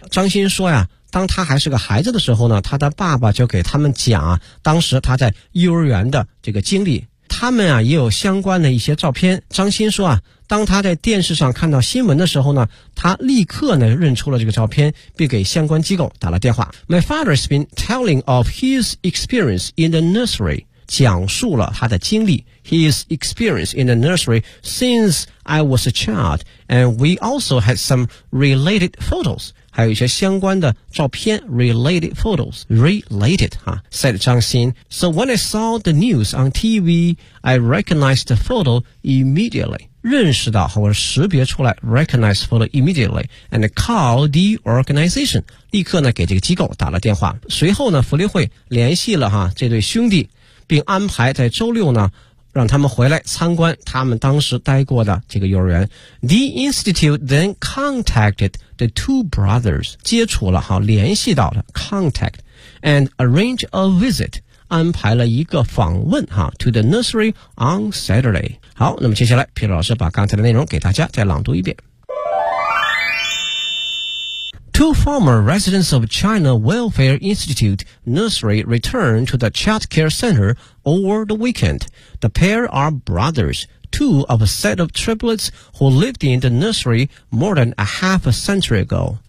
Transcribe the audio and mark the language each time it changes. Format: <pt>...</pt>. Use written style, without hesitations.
<zh>张鑫说呀，当他还是个孩子的时候呢，他的爸爸就给他们讲啊，当时他在幼儿园的这个经历。他们啊也有相关的一些照片。张鑫说啊，当他在电视上看到新闻的时候呢，他立刻呢认出了这个照片，并给相关机构打了电话。</zh> <en>My father has been telling of his experience in the nursery.</en> <zh>讲述了他的经历</zh> <en>His experience in the nursery since I was a child and we also had some related photos</en> <zh>还有一些相关的照片</zh> <en>related photos related、啊、said 张鑫 So when I saw the news on TV I recognized the photo immediately</en> <zh>认识到或者识别出来</zh> <en>recognized photo immediately and called the organization</en> <zh>立刻呢给这个机构打了电话，随后呢福利会联系了、啊、这对兄弟，并安排在周六呢让他们回来参观他们当时待过的这个幼儿园。</zh> <en>The institute then contacted the two brothers</en> <zh>接触了哈，联系到了</zh> <en>contact and arrange a visit</en> <zh>安排了一个访问哈</zh> <en>to the nursery on Saturday。</en> <zh>好，那么接下来皮特老师把刚才的内容给大家再朗读一遍。</zh> <en>Two former residents of China Welfare Institute Nursery returned to the child care center over the weekend. The pair are brothers, two of a set of triplets who lived in the nursery more than a half a century ago.</en>